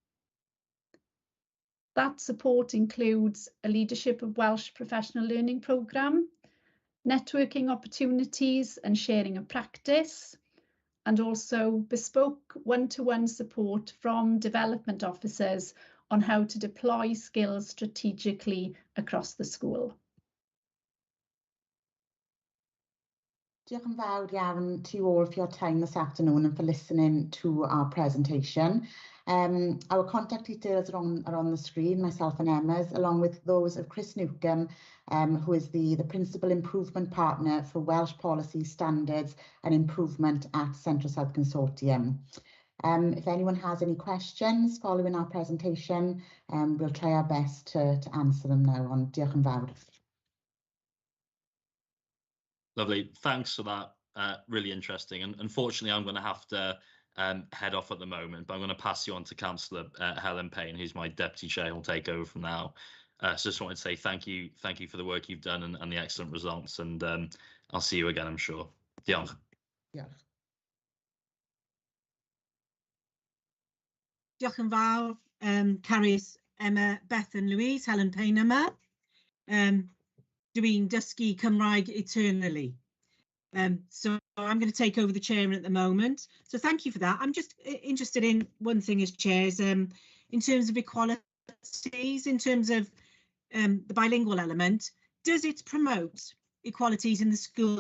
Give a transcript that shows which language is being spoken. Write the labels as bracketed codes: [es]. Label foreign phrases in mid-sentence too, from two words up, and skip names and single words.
[en] That support includes a Leadership of Welsh Professional Learning programme, networking opportunities and sharing of practice, and also bespoke one-to-one support from development officers on how to deploy skills strategically across the school. [cy] Diolch yn fawr iawn [en] to you all for your time this afternoon and for listening to our presentation. Our contact details are on the screen, myself and Emma's, along with those of Chris Newcomb, who is the Principal Improvement Partner for Welsh Policy Standards and Improvement at Central South Consortium. If anyone has any questions following our presentation, we'll try our best to answer them now. [cy] Ond diolch yn fawr. [en] Lovely, thanks for that. Really interesting. And unfortunately, I'm going to have to head off at the moment, but I'm going to pass you on to Councillor Helen Payne, who's my deputy chair, who'll take over from now. So just wanted to say thank you for the work you've done and the excellent results, and I'll see you again, I'm sure. [cy] Diolch. Diolch. Diolch yn fawr, Carys, Emma, Beth and Louise, Helen Payne yma. Dwi'n dysgu Cymraeg eternally. [en] So I'm going to take over the chair at the moment. So thank you for that. I'm just interested in one thing as chairs, in terms of equalities, in terms of the bilingual element. Does it promote equalities in the school?